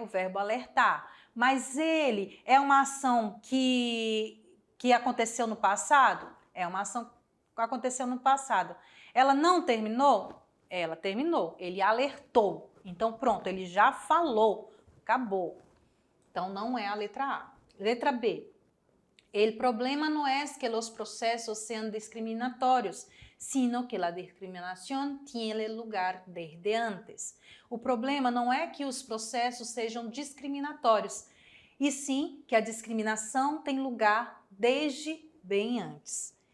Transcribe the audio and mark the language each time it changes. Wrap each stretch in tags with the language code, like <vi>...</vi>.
<pt>O verbo alertar. Mas ele é uma ação que aconteceu no passado? É uma ação que aconteceu no passado. Ela não terminou? Ela terminou. Ele alertou. Então, pronto, ele já falou. Acabou. Então, não é a letra A. Letra B.</pt> <es>El problema no es que los procesos sean discriminatorios, sino que la discriminación tiene lugar desde antes.</es> <pt>O problema não é que os processos sejam discriminatórios, e sim que a discriminação tem lugar desde bem antes.</pt>